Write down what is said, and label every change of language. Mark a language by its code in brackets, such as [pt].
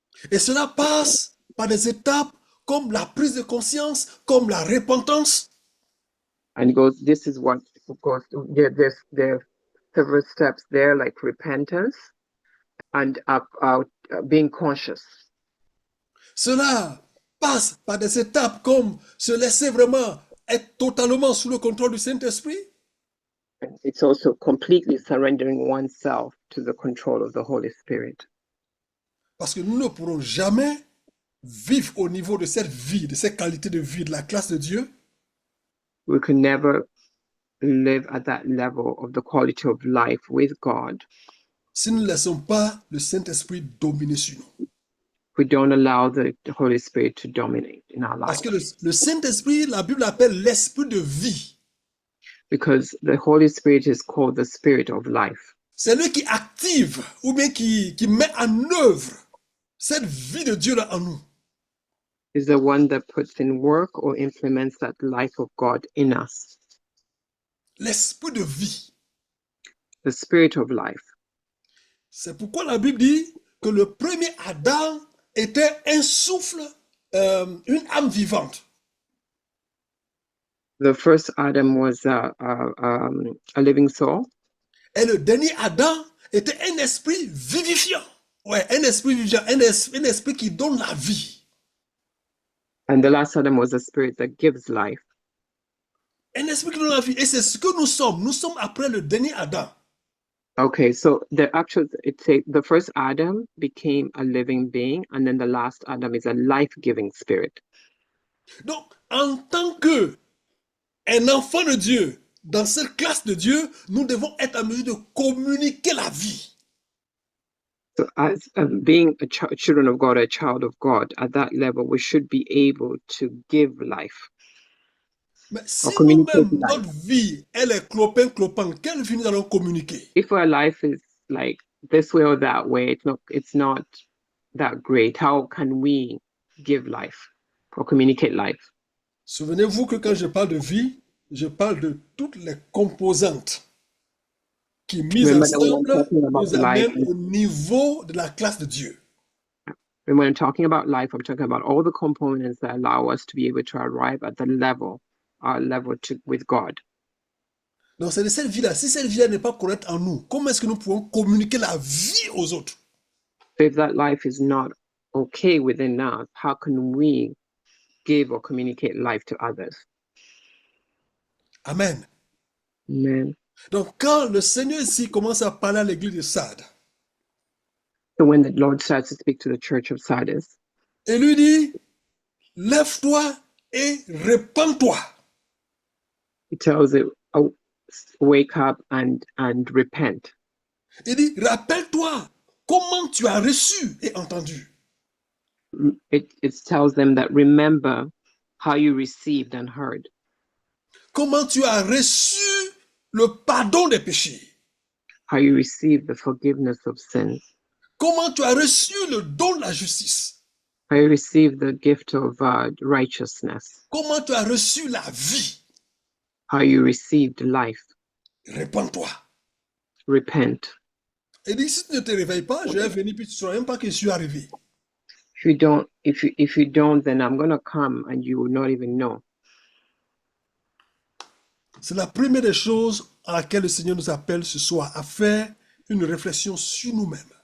[fr] Et cela passe par des étapes comme la prise de conscience, comme la repentance. [en] And this is what goes. There are several steps there, like repentance and being conscious. [fr] Cela passe par des étapes comme se laisser vraiment être totalement sous le contrôle du Saint-Esprit. [en] And it's also completely surrendering oneself to the control of the Holy Spirit. [fr] Parce que nous ne pourrons jamais vivre au niveau de cette vie, de cette qualité de vie, de la classe de Dieu. [en] We can never live at that level of the quality of life with God [fr] Si nous ne laissons pas le Saint-Esprit dominer sur nous. [en] we don't allow the Holy Spirit to dominate in our [fr] Parce [en] lives. [fr] que le Saint-Esprit, la Bible l'appelle l'esprit de vie. [en] Because the Holy Spirit is called the Spirit of life. [fr] C'est lui qui active ou bien qui met en œuvre cette vie de Dieu là en nous. [en] Is the one that puts in work or implements that life of God in us. [fr] L'esprit de vie. [en] The Spirit of life. [fr] C'est pourquoi la Bible dit que le premier Adam était un souffle, une âme vivante. [en] The first Adam was a living soul. [fr] Et le dernier Adam était un esprit vivifiant. Ouais, un esprit vivifiant, un esprit qui donne la vie. [en] And the last Adam was a spirit that gives life. [fr] Un esprit qui donne la vie. Et c'est ce que nous sommes. Nous sommes après le dernier Adam. [en] Okay, so the first Adam became a living being, and then the last Adam is a life-giving spirit. [fr] Donc, en tant que un enfant de Dieu, dans cette classe de Dieu, nous devons être en mesure de communiquer la vie. [en] So, as being children of God, a child of God, at that level, we should be able to give life [fr] Mais [en] or [fr] si [en] communicate [fr] nous-mêmes, [en] life. [fr] notre vie, elle est clopin-clopin, quelle vie nous allons communiquer? [en] If our life is like this way or that way, it's not that great. How can we give life or communicate life? [fr] Souvenez-vous que quand je parle de vie, je parle de toutes les composantes qui, mises [en] Remember that when I'm [fr] ensemble, [en] talking about [fr] nous [en] life, [fr] amènent au niveau de la classe de Dieu. [en] and when I'm talking about life, I'm talking about all the components that allow us to be able to arrive at the level, our level with God. [fr] Donc c'est de cette vie-là. Si cette vie-là n'est pas correcte en nous, comment est-ce que nous pouvons communiquer la vie aux autres? [en] So if that life is not okay within us, how can we give or communicate life to others? Amen. Amen. [fr] Donc quand le Seigneur ici commence à parler à l'église de Sardes, [en] So when the Lord starts to speak to the church of Sardis, [fr] et lui dit, lève-toi et répands-toi. [en] he tells it, oh, wake up and repent. [fr] Il dit, rappelle-toi comment tu as reçu et entendu. [en] It tells them that remember how you received and heard. [fr] Comment tu as reçu le pardon des péchés. [en] How you received the forgiveness of sins. [fr] Comment tu as reçu le don de la justice. [en] How you received the gift of righteousness. [fr] Comment tu as reçu la vie. [en] How you received life. [fr] Répands-toi. [en] Repent. [fr] Et dit, si tu ne te réveilles pas, je vais venir puis tu ne sauras même pas que je suis arrivé. [en] If you don't, then I'm gonna come and you will not even know. [fr] C'est la première des choses à laquelle le Seigneur nous appelle ce soir, à faire une réflexion sur nous-mêmes.